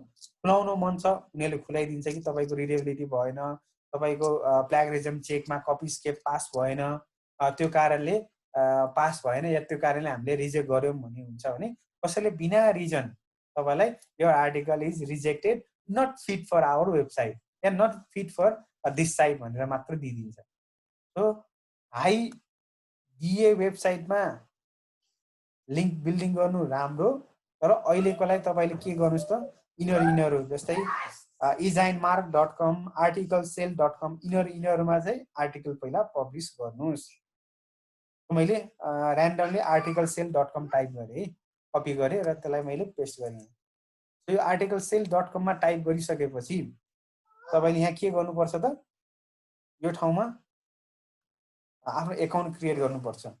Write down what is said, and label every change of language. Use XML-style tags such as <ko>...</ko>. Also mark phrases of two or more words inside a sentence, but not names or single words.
<ne>खुलाउनु मन छ उनीहरूले खुलाइदिन्छ कि तपाईँको रिडेबिलिटी भएन, तपाईँको</ne> <en>plagiarism checkमा copy scape pass</en> <ne>भएन, त्यो कारणले पास भएन, या त्यो कारणले हामीले रिजेक्ट गऱ्यौँ भन्ने हुन्छ भने कसैले बिना रिजन तपाईँलाई यो</ne> <en>article is rejected, not fit for our website</en> <ne>या</ne> <en>not fit for this site</en> <ne>भनेर मात्र दिइदिन्छ। सो</ne> <en>high DA websiteमा link building</en> <ne>गर्नु राम्रो, तर अहिलेको लागि तपाईँले के गर्नुहोस् त, यिनीहरू जस्तै ezinemark.com, articlesale.com यिनीहरूमा चाहिँ आर्टिकल पहिला पब्लिस गर्नुहोस्। मैले ऱ्यान्डमली articlesale.com टाइप गरेँ, कपी गरेँ र त्यसलाई मैले पेस्ट गरेँ। यो articlesale.com मा टाइप गरिसकेपछि तपाईँले यहाँ के गर्नुपर्छ त, यो ठाउँमा आफ्नो</ne> <en>account create</en> <ne>गर्नुपर्छ।</ne>